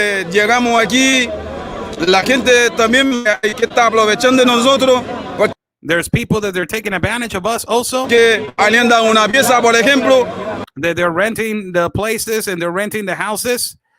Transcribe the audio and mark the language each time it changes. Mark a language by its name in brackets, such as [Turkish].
[Spanish] llegamos aquí, la gente también que está aprovechando de nosotros, porque [English] There's people that they're taking advantage of us also. [Spanish] arriendan una pieza, por ejemplo, [English] That they're renting the places and they're renting the houses.